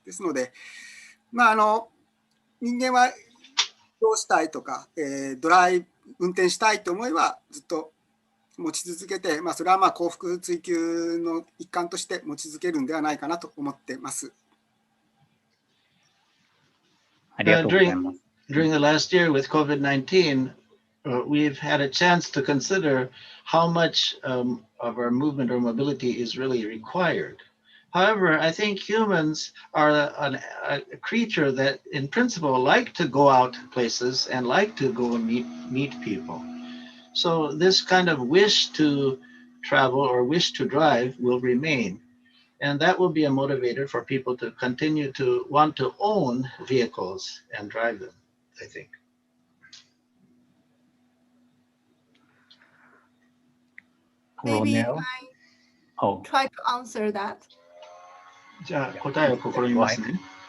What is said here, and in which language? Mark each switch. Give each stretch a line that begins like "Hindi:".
Japanese: ですので、人間は移動したいとか、運転したいと思えばずっと持ち続けて、それは幸福追求の一環として持ち続けるんではないかなと思っています。
English: During the last year with COVID-19, we've had a chance to consider how much of our movement or mobility is really required. However, I think humans are a creature that in principle like to go out places and like to go and meet people. So this kind of wish to travel or wish to drive will remain. And that will be a motivator for people to continue to want to own vehicles and drive them, I think. Maybe I try to answer that.
Japanese: じゃあ答えを試みますね。